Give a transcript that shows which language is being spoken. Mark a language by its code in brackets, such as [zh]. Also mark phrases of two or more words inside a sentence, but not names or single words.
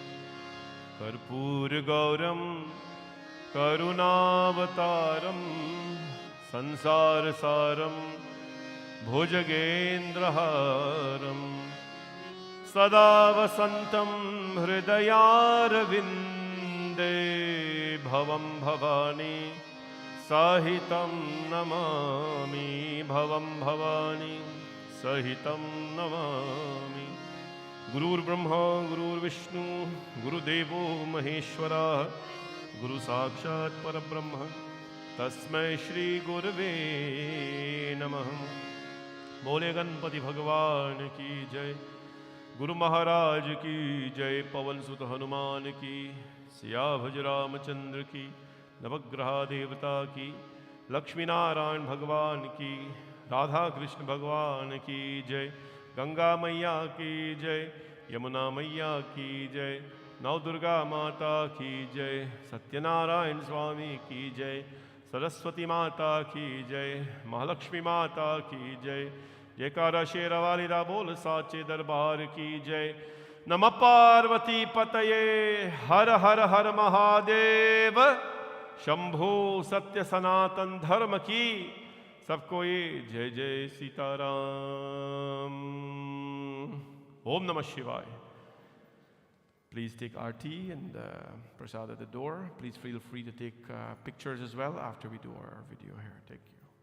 [sa] कर्पूरगौरं करुणावतारं संसारसारं भुजगेन्द्रहारं सदा वसन्तं हृदयारविन्दे भवं भवानी सहितं नमामि भवं भवानी सहितं नमामि। गुरुर्ब्रह्मा गुरुर्विष्णु गुरुदेवो महेश्वरः गुरु साक्षात् परब्रह्म तस्मै श्री गुरवे नमः। [hi] बोले गणपति भगवान की जय, गुरु महाराज की जय, पवन सुत हनुमान की, सियाभज रामचंद्र की, नवग्रह देवता की, लक्ष्मी नारायण भगवान की, राधा कृष्ण भगवान की जय, गंगा मैया की जय, यमुना मैया की जय, नव दुर्गा माता की जय, सत्यनारायण स्वामी की जय, सरस्वती माता की जय, महालक्ष्मी माता की जय, जयकारा शेरवालीरा बोल साचे दरबार की जय। [sa] नमः पार्वती पतये हर हर हर महादेव। [hi] शंभो सत्य सनातन धर्म की सबको ये जय जय सीताराम। [sa] ओम नमः शिवाय। [en] Please take our tea and prasad at the door. Please feel free to take pictures as well after we do our video here. Thank you.